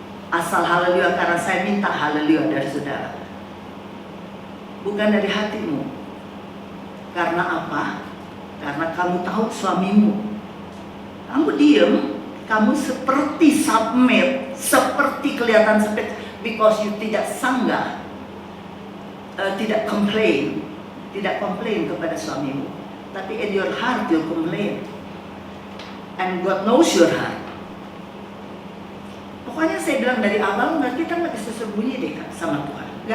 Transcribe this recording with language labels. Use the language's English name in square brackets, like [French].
[Indonesian] Asal haleluya karena saya minta haleluya dari saudara. Bukan dari hatimu. Karena apa? Karena kamu tahu suamimu. Kamu diem, kamu seperti submit, seperti kelihatan submit, [English] because you [Indonesian] tidak sanggah, tidak komplain kepada suamimu. Tapi [English] in your heart you complain, and God knows your heart. [Indonesian] Pokoknya saya bilang dari awal, kita nggak bisa sembunyi deh sama Tuhan.